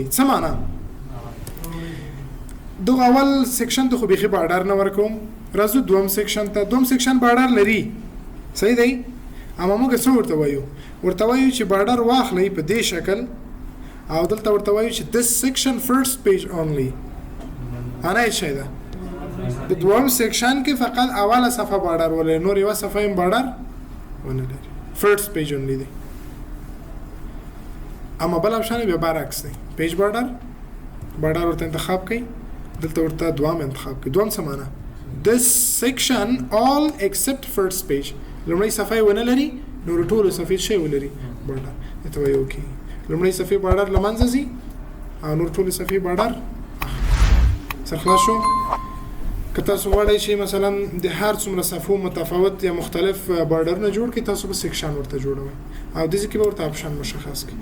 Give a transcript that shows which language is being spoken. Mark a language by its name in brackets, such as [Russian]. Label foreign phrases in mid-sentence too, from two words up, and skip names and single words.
[Pashto] څه معنا دغه اول سیکشن ته خو بيخي بارډر نه ورکوم. راځو دوم سیکشن ته. دوم سیکشن بارډر لري. صحیح دی. اما موږ څه ورته وایو چې بارډر واخلئ په دې شکل او دلته ورته وایو چې [English] this section first page only. [Pashto] انا یې شي ده د دوم سیکشن کې فقط اوله صفحه بارډر ولري نور یو صفحه یې بارډر ونه لري. [English] first page only [Pashto] دی. اما بل اپشن بیا برعکس دی. [English] page border [Pashto] ورته انتخاب کړئ دلته ورته دوام انتخاب کړئ. دوام څه معنی [English] this section all except first page. [Pashto] لومړی صفحه ونه لري نور ټول صفحې شی ولري بارډر ته وایو اوکې. لومړی صفحې بارډر لمنځه ځي او نور ټول صفحې بارډر سرخلاص شو. که تاسو غواړئ چې مثلا د هر څومره صفحو متفاوت یا مختلف بارډرونه جوړ کړئ تاسو به سیکشن ورته جوړوئ او د ځکه به ورته اپشن مشخص کړئ.